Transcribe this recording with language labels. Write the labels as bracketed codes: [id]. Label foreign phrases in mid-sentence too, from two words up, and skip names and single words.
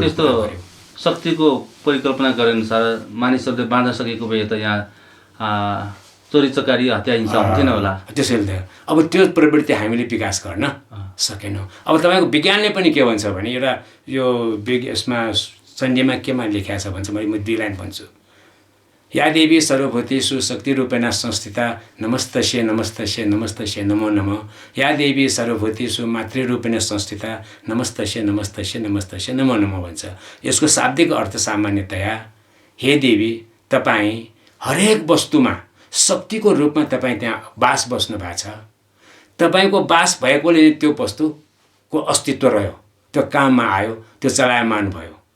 [ne] त्यस्तो शक्तिको परिकल्पना गरे अनुसार मानिसहरूले बाँध्न सकेको भए त यहाँ चोरी चकारी हत्या हिंसा हुन्थेन होला। त्यसैले त अब त्यो प्रवृत्ति हामीले विकास गर्न सकेनौँ। अब तपाईँको विज्ञानले पनि के भन्छ भने एउटा यो यसमा सन्धिमा केमा लेखाएको छ भन्छ, म 2 लाइन भन्छु। [sa] या देवी सर्वभूतेषु शक्ति रूपेण संस्थिता नमस्तस्यै नमस्तस्यै नमस्तस्यै नमो नमः। या देवी सर्वभूतेषु मातृरूपेण संस्थिता नमस्तस्यै नमस्तस्यै नमस्तस्यै नमो नमः भन्छ। [ne] यसको शाब्दिक अर्थ सामान्यतया हे देवी तपाईँ हरेक वस्तुमा शक्तिको रूपमा तपाईँ त्यहाँ बास बस्नु भएको छ। तपाईँको बास भएकोले त्यो वस्तुको अस्तित्व रह्यो, त्यो काममा आयो, त्यो चलायमान भयो।